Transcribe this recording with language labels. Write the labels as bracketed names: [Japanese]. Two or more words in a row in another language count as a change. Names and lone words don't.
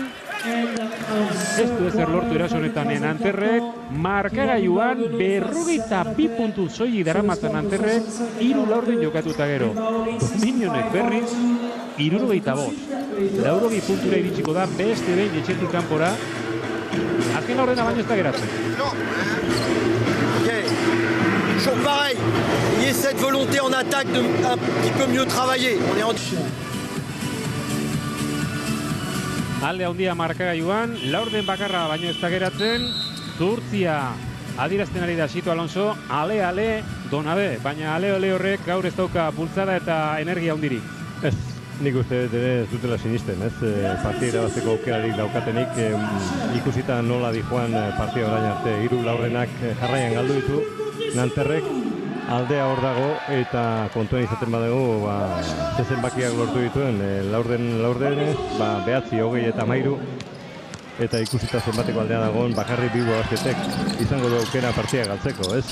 [Basque] Ez du ezer lortu erasonetan Nanterrek, markagailuan 42 puntu soilik daramatzan Nanterrek, 3 laurden jokatuta gero. Dominionek berriz, 75. 80 puntura iritsiko da, beste behin etxetik kanpora. Azken laurdena baino ez da geratzen. [French] Toujours pareil, il y a cette volonté en attaque de un petit peu mieux travailler. On est en... [Basque] Alde handia markagailuan, laurden bakarra baino ez da geratzen, Zuhurtzia adierazten ari da Sito Alonso, ale, donabe, baina ale horrek gaur ez dauka bultzada eta energia handirik. Ez, nik uste ere ez dutela sinisten, partida irabazteko aukerarik daukatenik, ikusita nola dijoan partida orain arte, 3 laurdenak jarraian galdu ditu, Nanterrek aldea hor dago eta kontuen izaten badugu zenbakiak lortu dituen laurden 9, 20 eta 13 eta ikusita zenbateko aldea dagoen bakarrik Bilbao Basketek izango du aukera partida galtzeko, ez?